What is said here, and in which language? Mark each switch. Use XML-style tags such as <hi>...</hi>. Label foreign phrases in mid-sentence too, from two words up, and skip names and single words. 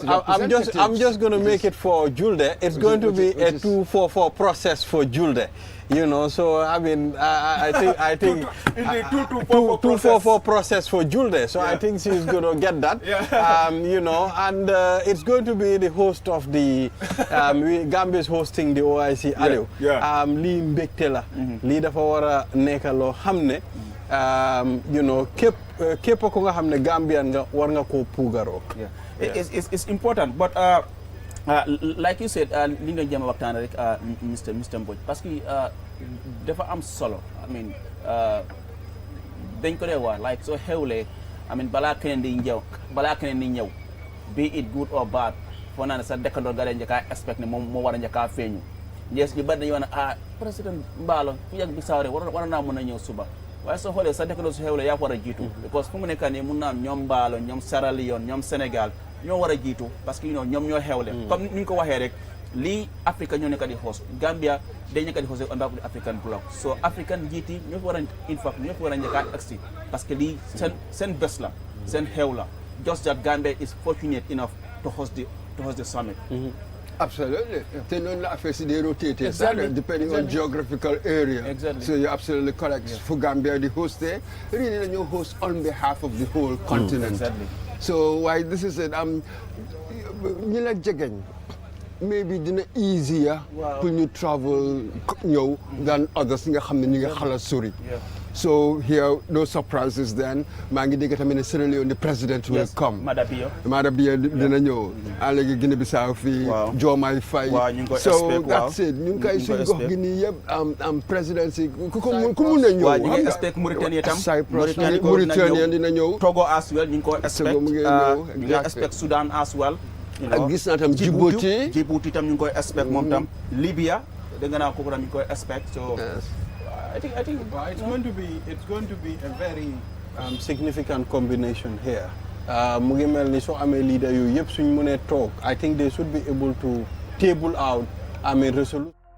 <en>I'm just going to make it for Julde. It's going to be a 2-4-4 process for Julde. You know, so I mean, I think in the 244 process for Julde. So Yeah. I think she's going to get that. Yeah. You know, and it's going to be the host of the Gambia is hosting the OIC Aliou. Yeah.</en> <wo>Lii mbégte la. Lii dafa war a nekk loo xam ne</wo> <en>you know,</en> <wo>képp ko nga xam ne Gambian nga war nga koo puugaroo.</wo> <en>Yeah. It's important, but like you said,</en> <wo>li nga jëm waxtaan rek Mr. Mbodj parce que dafa am solo.</wo> <en>I mean,</en> <wo>dañ ko dee wax like soo xewlee</wo> <en>I mean</en> <wo>balaa keneen di ñëw</wo> <en>be it good or bad</en> <wo>foo naa ne sa dëkkandoor nga leen njëkkaa expect ne moom moo war a njëkkaa feeñu ñees ñu bari dañu wax ne président Mballo fu yàgg bi sawre war naa mën a ñëw suba waaye soo xoolee sa dëkkandoor su xewlee yaa ko war a jiitu because fu mu nekk nii mun naa am ñoom Mballo ñoom Sierra Leone ñoom Sénégal ñoo war a jiitu parce que ñoom ñoo xewle comme ni ñu ko waxee rek lii Afrique ñoo nekk di host Gambia day nekk di host</wo> <en>on behalf of the African bloc so African</en> <wo>njiit yi ñoo fi war a ñoo fi war a njëkkaat agsi parce que lii seen bés la seen xew la</wo> <en>just that Gambia is fortunate enough to host the summit. Absolutely. They know the affairs they rotate, Exactly. depending on geographical area. Exactly. So you're absolutely correct. For Gambia, the host there, really the new host on behalf of the whole continent. Exactly. So why this is it? Maybe dina easier when you travel than others</en> <wo>nga xam ne ñu ngi xala sori.</wo> <en>So here, no surprises then.</en> <wo>maa ngi dégg tamit ne Sierra Leone,</wo> <en>the president will come.</en> <wo>Madabia dina ñëw. Léegi Guinée-Bissau fii. Diomaye Faye.</wo> <en>So that's it.</en> <wo>ñu ngi koy suñu gox gi nii yëpp presidency ku mun a ñëw. waaw ñu ngi expect Mauritanie tam. Mauritanie dina ñëw. Togo</wo> <en>as well</en> <wo>ñu ngi ko expect. ñu ngi expect Sudan</wo> <en>as well.</en> <wo>ak gis naa tam Djibouti tam ñu ngi koy expect moom tam. Libya dégg naa kooku tam ñu ngi koy expect so.</wo> <en>I think it's going to be a very significant combination here.</en> <wo>Mu ngi mel ni soo amee leader yooyu yëpp suñ mënee toog</wo> <en>I think they should be able to table out resolution.</en>